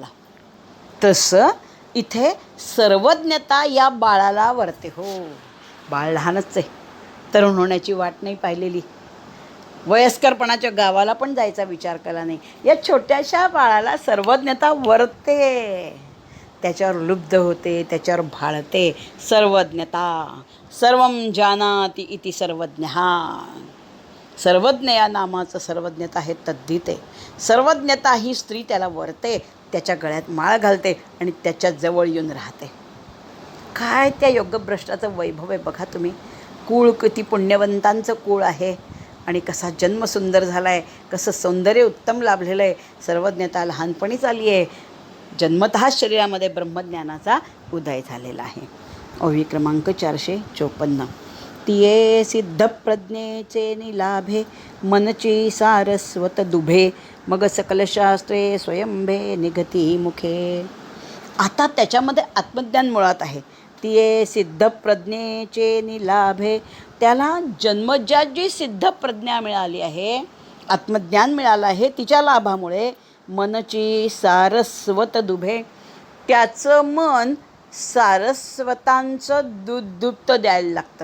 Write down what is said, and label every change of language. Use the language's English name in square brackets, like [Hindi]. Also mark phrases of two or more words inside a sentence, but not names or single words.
[Marathi] तसं इथे सर्वज्ञता या बाळाला वरते हो. बाळ लहानच आहे, तरुण होण्याची वाट नाही पाहिलेली, वयस्करपणाच्या गावाला पण जायचा विचार केला नाही. या छोट्याशा बाळाला सर्वज्ञता वरते, त्याच्यावर लुब्ध होते, त्याच्यावर भाळते. सर्वज्ञता, [Sanskrit] सर्वं जानाति इति सर्वज्ञः. [Marathi] सर्वज्ञ या नामाचं सर्वज्ञता हे तद्धित आहे. सर्वज्ञता ही स्त्री त्याला वरते, त्याच्या गळ्यात माळ घालते आणि त्याच्या जवळ येऊन राहते. काय त्या योगभ्रष्टाचं वैभव आहे बघा तुम्ही. कुळ किती पुण्यवंतांचं कुळ आहे आणि कसा जन्म सुंदर झाला आहे, कसं सौंदर्य उत्तम लाभलेलं आहे. सर्वज्ञता लहानपणीच आली आहे. जन्मतःच शरीरामध्ये ब्रह्मज्ञानाचा उदय झालेला आहे. ओवी क्रमांक 454. तिये सिद्धप्रज्ञेचे निलाभे, मनची सारस्वत दुभे, मग सकल शास्त्रे स्वयंभे निघती मुखे. आता त्याच्यामध्ये आत्मज्ञान मुळात आहे. तिये सिद्धप्रज्ञेचे निलाभे, त्याला जन्मजात जी सिद्धप्रज्ञा मिळाली आहे, आत्मज्ञान मिळालं आहे, तिच्या लाभामुळे मनची सारस्वत दुभे, त्याचं मन सारस्वतांचं दुधदुप्त द्यायला लागतं.